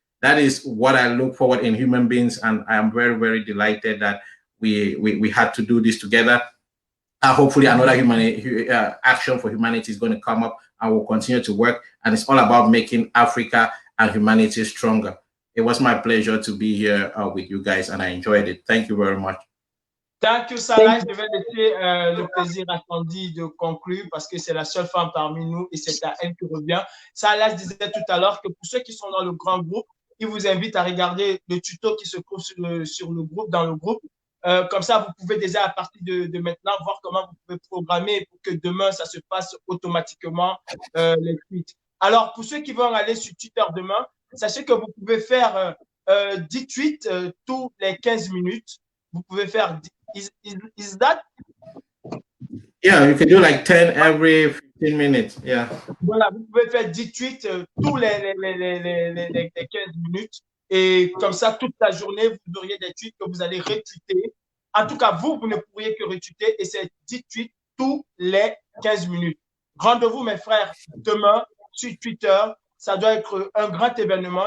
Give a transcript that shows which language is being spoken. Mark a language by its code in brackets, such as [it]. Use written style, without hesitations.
[en] That is what I look forward in human beings, and I am very, very delighted that we had to do this together. Hopefully another action for humanity is going to come up and we'll continue to work. And it's all about making Africa and humanity stronger. It was my pleasure to be here with you guys, and I enjoyed it. Thank you very much. Thank you, Silas. [fr] Je vais laisser le plaisir à Sandy de conclure parce que c'est la seule femme parmi nous et c'est à elle qui revient. Silas disait tout à l'heure que pour ceux qui sont dans le grand groupe, il vous invite à regarder le tuto qui se trouve sur le groupe, dans le groupe. Comme ça, vous pouvez déjà, à partir de maintenant, voir comment vous pouvez programmer pour que demain, ça se passe automatiquement, les tweets. Alors, pour ceux qui vont aller sur Twitter demain, sachez que vous pouvez faire 10 tweets tous les 15 minutes. Vous pouvez faire... [en] Is that? Yeah, you can do like 10 every 15 minutes. Yeah. [fr] Voilà, vous pouvez faire 10 tweets tous les 15 minutes. Et comme ça, toute la journée, vous auriez des tweets que vous allez retweeter. En tout cas, vous ne pourriez que retweeter et c'est 10 tweets tous les 15 minutes. Rendez-vous, mes frères, demain sur Twitter. Ça doit être un grand événement.